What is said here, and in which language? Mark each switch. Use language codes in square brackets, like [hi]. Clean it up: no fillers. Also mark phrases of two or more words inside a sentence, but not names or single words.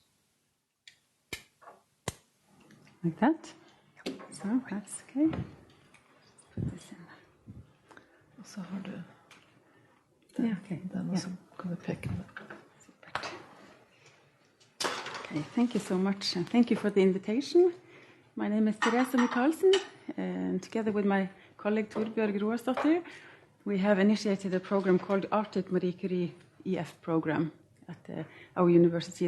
[en] Like that? So that's okay. [no] Og så har du den, og så kan du peke den. [en] Okay, thank you so much, and thank you for the invitation. My name is Therese Michaelsen, and together with my colleague Torbjørg Roarsdottir, we have initiated a program called Arctic Marie Curie EF program at our university.